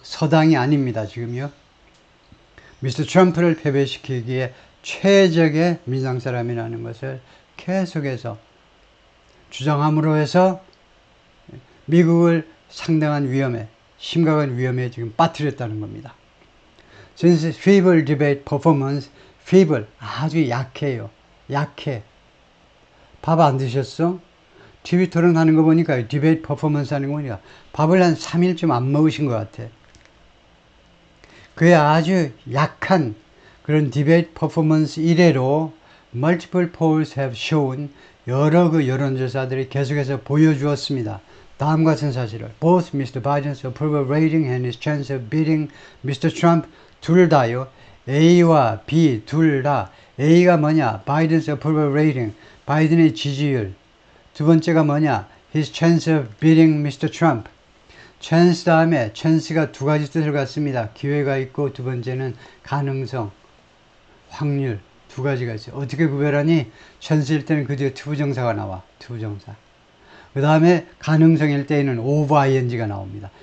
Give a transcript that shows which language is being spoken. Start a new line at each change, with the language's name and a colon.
Korean: 서당이 아닙니다. 지금요. 미스터 트럼프를 패배시키기에 최적의 민주당 사람이라는 것을 계속해서 주장함으로 해서 미국을 상당한 위험에 심각한 위험에 지금 빠뜨렸다는 겁니다.
English: Since feeble debate performance, feeble
Korean: 아주 약해요. 약해. 밥 안 드셨어? TV 토론하는 거 보니까 디베이트 퍼포먼스 하는 거 보니까 밥을 한 3일쯤 안 먹으신 것 같아. 그의 아주 약한 그런 디베이트 퍼포먼스 이래로
English: multiple polls have shown
Korean: 여러 그 여론조사들이 계속해서 보여주었습니다. 다음 같은 사실을
English: both Mr. Biden's approval rating and his chance of beating Mr.
Korean: Trump 둘 다요. A와 B 둘 다. A가 뭐냐?
English: Biden's approval rating.
Korean: 바이든의 지지율. 두 번째가 뭐냐?
English: His chance of beating Mr. Trump.
Korean: chance 다음에 chance가 두 가지 뜻을 갖습니다. 기회가 있고 두 번째는 가능성, 확률 두 가지가 있어요. 어떻게 구별하니? chance일 때는 그 뒤에 투부정사가 나와. 투부정사. 그 다음에 가능성일 때에는 over ing가 나옵니다.